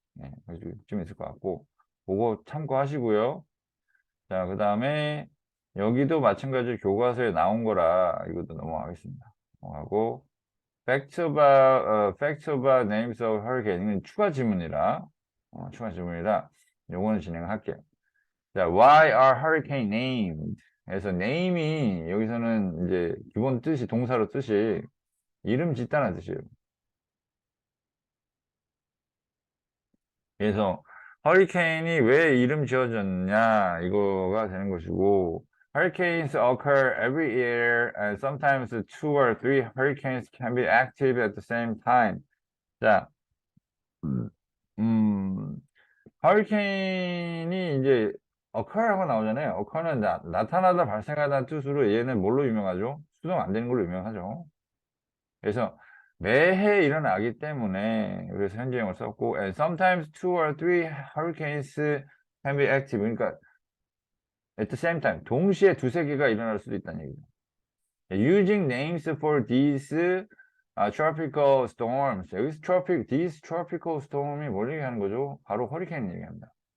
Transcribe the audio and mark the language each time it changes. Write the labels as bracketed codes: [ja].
[ko] 네, 그쯤 있을 것 같고 그거 참고하시고요. 자, 그 다음에 여기도 마찬가지로 교과서에 나온 거라 이것도 넘어가겠습니다. 하고 [en] facts about names of hurricane [ko] 은 추가 지문이라 추가 지문이라 요거는 진행할게요. [en] 자, why are hurricane named? [ko] 그래서 name이 여기서는 이제 기본 뜻이 동사로 뜻이 이름 짓다는 뜻이에요. 그래서 허리케인이 왜 이름 지어졌냐 이거가 되는 것이고 [en] Hurricanes occur every year and sometimes two or three hurricanes can be active at the same time. [ko] 자, 음, 음, 허리케인이 이제 occur하고 나오잖아요. occur는 나타나다 발생하다는 뜻으로 얘는 뭘로 유명하죠? 수동 안 되는 걸로 유명하죠. 그래서 매해 일어나기 때문에 그래서 현재형을 썼고 [en] and sometimes two or three hurricanes can be active. [ko] 그러니까 [en] at the same time [ko] 동시에 두세 개가 일어날 수도 있다는 얘기죠. [en] Using names for these tropical storms. [ko] 여기서 [en] these tropical storm [ko] 이 뭘 얘기하는 거죠? 바로 허리케인 얘기합니다.